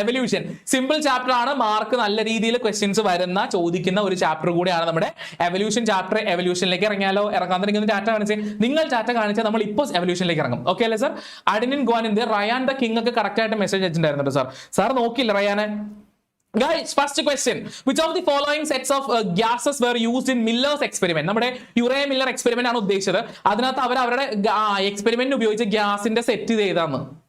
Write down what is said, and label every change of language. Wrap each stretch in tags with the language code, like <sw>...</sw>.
<ml>Evolution simple chapter ആണ്. Mark നല്ല രീതിയിൽ ക്വസ്റ്റ്യൻസ് വരുന്ന ചോദിക്കുന്ന ഒരു ചാപ്റ്റർ കൂടിയാണ് നമ്മുടെ എവല്യൂഷൻ ചാപ്റ്റർ. എവല്യൂഷനിലേക്ക് ഇറങ്ങിയാലോ? ഇറങ്ങാൻ തുടങ്ങുന്ന ടാറ്റ കാണിച്ച് നിങ്ങൾ ടാറ്റ കാണിച്ചാൽ നമ്മൾ ഇപ്പോൾ എവല്യൂഷനിലേക്ക് ഇറങ്ങും. ഓക്കെ അല്ലേ sir? Adenine ഗോൻ Ryan the king ഒക്കെ കറക്റ്റ് ആയിട്ട് മെസ്സേജ് അയച്ചിട്ടുണ്ടായിരുന്നു സാർ. സാർ നോക്കിയില്ല റയാനെ?</ml> <en>Guys, first question. Which of the following sets of gases were used in Miller's experiment?</en> <ml>നമ്മുടെ യുറേ മില്ലർ എക്സ്പെരിമെന്റ് ആണ് ഉദ്ദേശിച്ചത്. അതിനകത്ത് അവർ അവരുടെ എക്സ്പെരിമെന്റ് ഉപയോഗിച്ച ഗ്യാസിന്റെ സെറ്റ് ചെയ്താന്ന്.</ml>